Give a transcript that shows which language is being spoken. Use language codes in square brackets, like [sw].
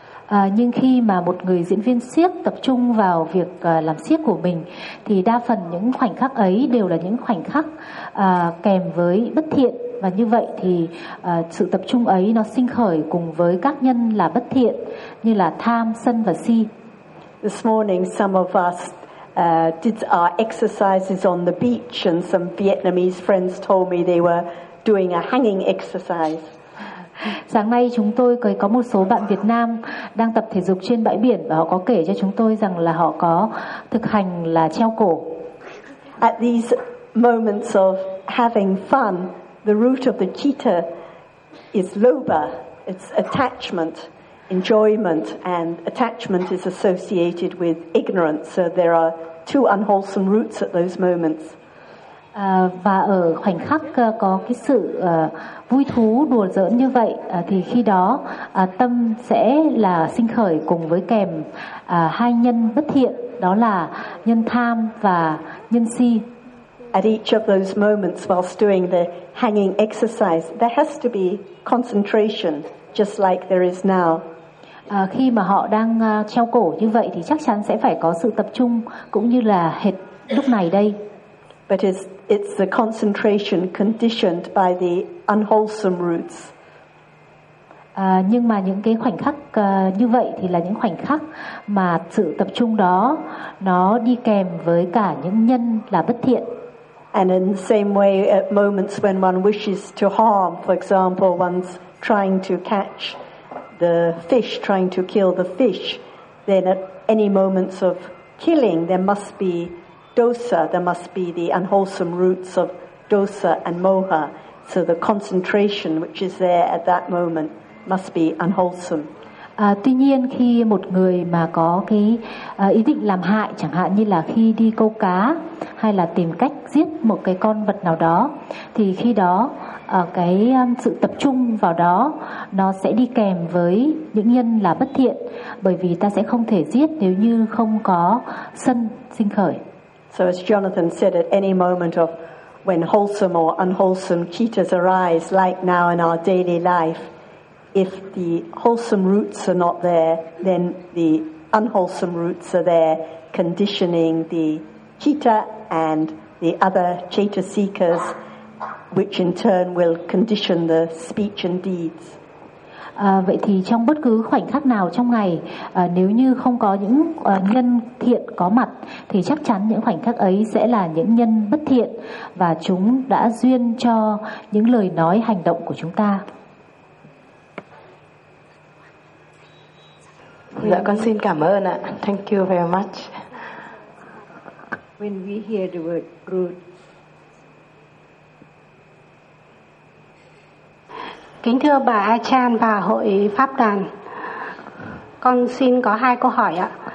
[vi] Nhưng khi mà một người diễn viên xiếc tập trung vào việc làm xiếc của mình, thì đa phần những khoảnh khắc ấy đều là những khoảnh khắc kèm với bất thiện. Và như vậy thì sự tập trung ấy nó sinh khởi cùng với các nhân là bất thiện như là tham, sân và si. [en] This morning some of us did our exercises on the beach and some Vietnamese friends told me they were doing a hanging exercise. [vi] Sáng nay chúng tôi có một số bạn Việt Nam đang tập thể dục trên bãi biển và họ có kể cho chúng tôi rằng là họ có thực hành là treo cổ. [en] At these moments of having fun, the root of the citta is lobha, it's attachment, enjoyment, and attachment is associated with ignorance. So there are two unwholesome roots at those moments. [vi] Và ở khoảnh khắc có cái sự vui thú đùa giỡn như vậy thì khi đó tâm sẽ là sinh khởi cùng với kèm hai nhân bất thiện, đó là nhân tham và nhân si. [en] At each of those moments whilst doing the hanging exercise, there has to be concentration, just like there is now. [vi] Khi mà họ đang treo cổ như vậy thì chắc chắn sẽ phải có sự tập trung cũng như là hệt lúc này đây. [en] But it's the concentration conditioned by the unwholesome roots. [vi] Nhưng mà những cái khoảnh khắc như vậy thì là những khoảnh khắc mà sự tập trung đó nó đi kèm với cả những nhân là bất thiện. [en] And in the same way, at moments when one wishes to harm, for example, one's trying to catch the fish, trying to kill the fish, then at any moments of killing, there must be dosa, there must be the unwholesome roots of dosa and moha. So the concentration which is there at that moment must be unwholesome. [vi] Tuy nhiên khi một người mà có cái ý định làm hại, chẳng hạn như là khi đi câu cá hay là tìm cách giết một cái con vật nào đó, thì khi đó cái sự tập trung vào đó nó sẽ đi kèm với những nhân là bất thiện, bởi vì ta sẽ không thể giết nếu như không có sân sinh khởi. [en] So as Jonathan said, at any moment of when wholesome or unwholesome cheetahs arise, like now in our daily life, if the wholesome roots are not there, then the unwholesome roots are there, conditioning the citta and the other citta seekers which in turn will condition the speech and deeds. [vi] Vậy thì trong bất cứ khoảnh khắc nào trong ngày, nếu như không có những nhân thiện có mặt, thì chắc chắn những khoảnh khắc ấy sẽ là những nhân bất thiện, và chúng đã duyên cho những lời nói hành động của chúng ta. Dạ, con xin cảm ơn ạ. [en] Thank you very much. When we hear the word good, [vi] kính thưa bà Achan và hội pháp đoàn, con xin có hai câu hỏi ạ.